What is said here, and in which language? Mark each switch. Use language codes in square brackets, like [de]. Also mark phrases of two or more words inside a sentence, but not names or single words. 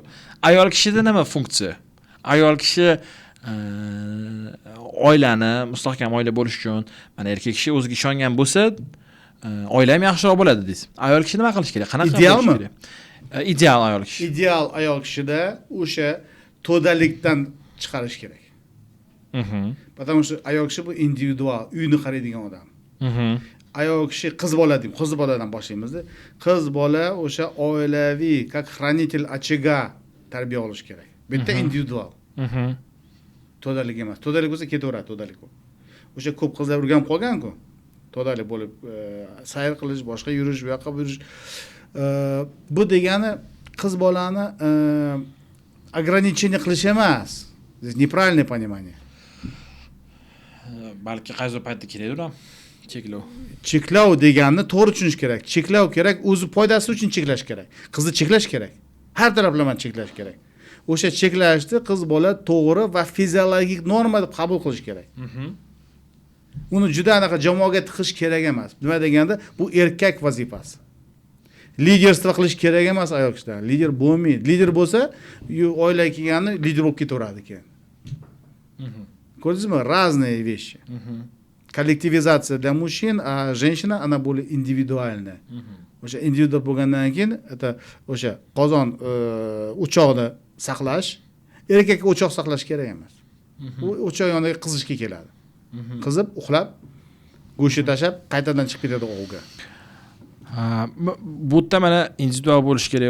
[uz] Ayol kishida nima funksiya? Ayol kishi oilani mustahkam oila bo'lish uchun, mana erkak kishi o'ziga ishongan bo'lsa, oila ham yaxshiroq bo'ladi deysiz. Ayol kishi nima qilish kerak? Qanaqa qilish kerak? Ideal ayol kishi. Ideal ayol kishida o'sha to'dalikdan chiqarish kerak. [ru] Потому что [uz] ayol kishi bu individual, uyni qaraydigan odam. Ayol kishi qiz bola deymiz, qiz boladan boshlaymiz-da. Qiz bola o'sha oilaviy, [ru] как хранитель очага [uz] tarbiya olish kerak. Bu yerda individual. To'dalik emas. To'dalik bo'lsa ketaveradi, to'dalik bu. O'sha ko'p qizlar urganib qolgan-ku. To'dalik bo'lib, sayr qilish, boshqa yurish, bu yoqqa yurish. Bu degani qiz bolani ограничение qilish emas. [ru] Здесь неправильное понимание. [uz] Balki qaysi paytda kerakdir ham. Cheklov deganni to'g'ri tushunish kerak. Cheklov kerak, o'zi foydasi uchun cheklash kerak. Qizni cheklash kerak. Har taraflama cheklash kerak. O'sha cheklashni qiz bola to'g'ri va fiziologik norma deb qabul qilish kerak. Uni juda anaqa jamoaga tiqish kerak emas. Nima deganda, bu erkak vazifasi. Liderstvo qilish kerak emas ayol kishidan. Lider bo'lmaydi. Lider bo'lsa, oilaga kelganni lider bo'lib ketaveradi keyin. Ko'rdingizmi? [ru] Разные вещи. Kollektivizatsiya для мужчин, а женщина она более индивидуальная. [uz] O'sha individual bo'lgandan keyin o'sha qozon o'choqni saqlash, erkakka o'choq saqlash kerak emas. U o'choq yoniga qizishga keladi. qizib uxlab go'shtni tashlab qaytadan chiqib ketadi ovga. Bu yerda mana individual bo'lish kerak.